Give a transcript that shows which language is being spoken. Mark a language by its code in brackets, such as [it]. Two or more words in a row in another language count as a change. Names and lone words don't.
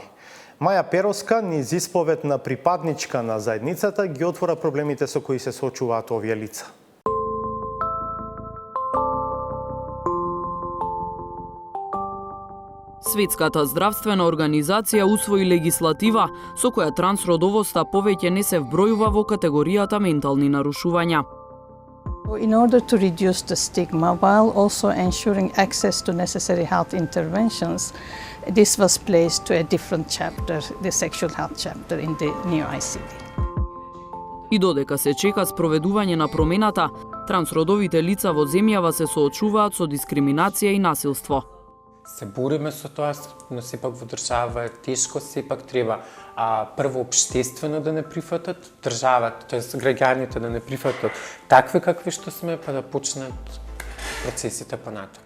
[mk] Маја Пероска, низ исповед на припадничка на заедницата, ги отвора проблемите со кои се соочуваат овие лица. Светската здравствена организација усвои легислатива со која трансродовоста повеќе не се вбројува во категоријата ментални нарушувања. [en] In order to reduce the stigma while also ensuring access to necessary health interventions, this was placed to a different chapter, the sexual health chapter in the new ICD. [mk] И додека се чека спроведување на промената, трансродовите лица во земјава се соочуваат со дискриминација и насилство. Се бориме со тоа, но сепак во држава е тешко, сепак треба прво општествено да не прифатат, државата, тоест граѓаните да не прифатат такви какви што сме, па да почнат процесите понатака.